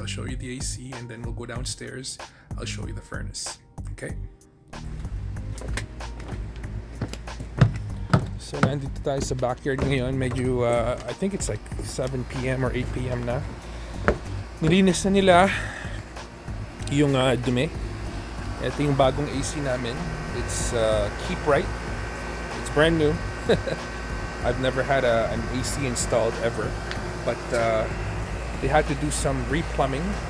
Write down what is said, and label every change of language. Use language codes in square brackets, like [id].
[en] I'll show you the AC and then we'll go downstairs. I'll show you the furnace. Okay? [tl] So, nandito tayo sa backyard ngayon. [en] Medyo, I think it's like 7 p.m. [tl] or 8 p.m. na. Nilinis na nila yung dumi. Ito yung bagong AC namin. [en] It's Keep Right. It's brand new. I've never had an AC installed ever. But they had to do some replumbing.